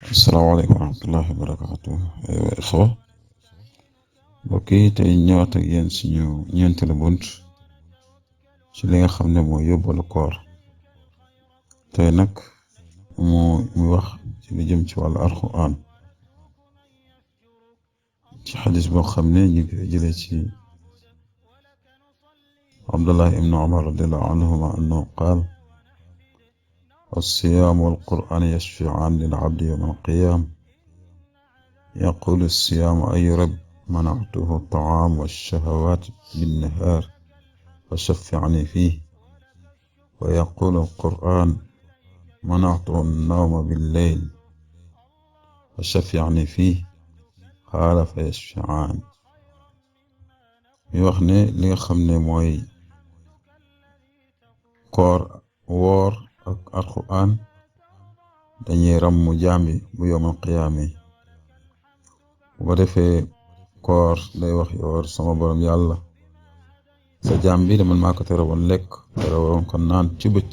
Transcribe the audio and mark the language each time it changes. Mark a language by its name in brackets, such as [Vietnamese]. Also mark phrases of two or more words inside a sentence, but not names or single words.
[Arabic] السلام عليكم ورحمة الله وبركاته. [Wolof] Xaw mbokk yi tey ñëwaat ak yéen suñu ñeenteelu bunt ci li nga xam ne mooy yóbbalu koor. tey nag muy wax ci li jëm ci wàllu alquran ci xadis boo xam ne ñu ngi jëlee ci Abdullah ibn Umar [Arabic] رضي الله عنهما أنه قال الصيام والقرآن يشفعان للعبد يوم القيامة يقول الصيام أي رب منعته الطعام والشهوات بالنهار فشفعني فيه ويقول القرآن منعته النوم بالليل فشفعني فيه قال فيشفعان [Wolof] wax ne li nga xam ne mooy koor woor ak alquran dañuy ràmm jaam yi bu [Arabic] يوم القيامة [Wolof] bu ko defee koor day wax yoor sama borom yàlla sa jaam bi de man maa ko tere woon lekk tere woon ko naan ci